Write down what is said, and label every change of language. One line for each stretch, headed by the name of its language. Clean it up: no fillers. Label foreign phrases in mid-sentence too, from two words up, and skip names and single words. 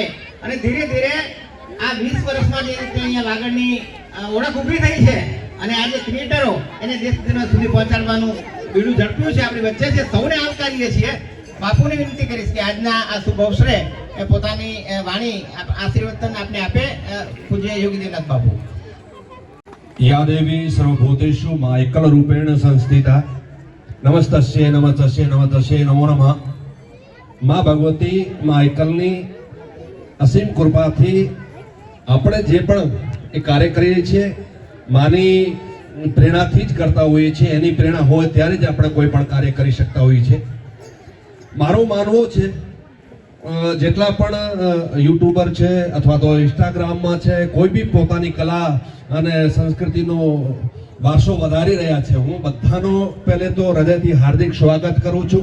Gujarati: અને ધીરે ધીરે આ 20 વર્ષમાં જે રીતે અહીંયા વાગડની ઓળખ ઊભી થઈ છે અને આજે ક્રિએટરો એને દેશ દુનિયા સુધી પહોંચાડવાનું બીડું ઝડપ્યું છે, આપણી વચ્ચે છે. સૌને આવકારીએ છીએ. બાપુને વિનંતી કરીશ કે આજના આ શુભ અવસરે પોતાની વાણી આશીર્વદન આપને આપે. પૂજ્ય યોગી દેવનાથ બાપુ.
Sanskrit: या देवी सर्वभूतेषु मा एकल रूपेण संस्थिता नमस्तस्ये नमस्तस्ये नमस्तस्ये नमो नमः.
Gujarati: માં ભગવતી માં એકલની અસીમ કૃપાથી આપણે જે પણ એ કાર્ય કરીએ છીએ માની પ્રેરણાથી જ કરતા હોઈએ છીએ. એની પ્રેરણા હોય ત્યારે જ આપણે કોઈ પણ કાર્ય કરી શકતા હોઈએ છીએ. મારો માનવો છે જેટલા પણ યુટ્યુબર છે અથવા તો ઇન્સ્ટાગ્રામમાં છે, કોઈ બી પોતાની કલા અને સંસ્કૃતિનો વારસો વધારી રહ્યા છે, હું બધાનો પહેલે તો હૃદયથી હાર્દિક સ્વાગત કરું છું.